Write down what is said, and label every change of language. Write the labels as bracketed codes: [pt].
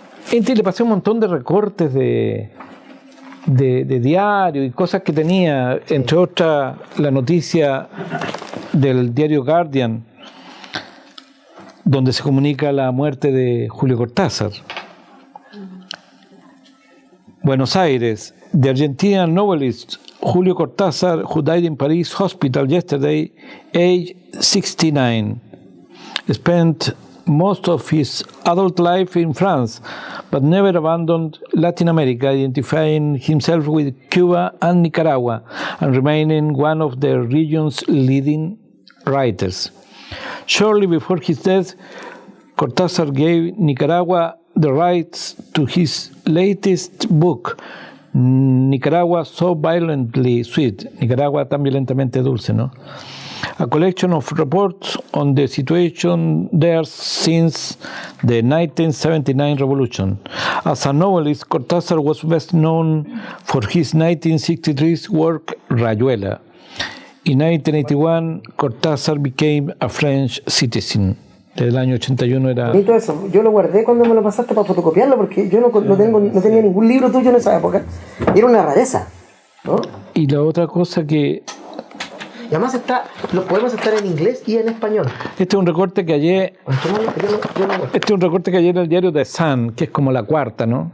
[es] Entonces le pasé un montón de recortes de diario y cosas que tenía, entre otras la noticia del diario Guardian, donde se comunica la muerte de Julio Cortázar. [en] Buenos Aires, the Argentinian novelist Julio Cortázar, who died in Paris hospital yesterday, age 69. Spent most of his adult life in France, but never abandoned Latin America, identifying himself with Cuba and Nicaragua, and remaining one of the region's leading writers. Shortly before his death, Cortázar gave Nicaragua the rights to his latest book, Nicaragua So Violently Sweet, [es] Nicaragua tan violentamente dulce, ¿no? [en] A collection of reports on the situation there since the 1979 revolution. As a novelist, Cortázar was best known for his 1963 work Rayuela. In 1981, Cortázar became a French citizen. [es] Desde el año 81 era... Bonito eso. Yo lo guardé cuando me lo pasaste para fotocopiarlo, porque yo no tenía ningún libro tuyo en esa época. Era una rareza, ¿no? Y la otra cosa que... Y además los poemas están en inglés y en español. Este es un recorte que ayer... Este es un recorte que ayer en el diario The Sun, que es como la cuarta, ¿no?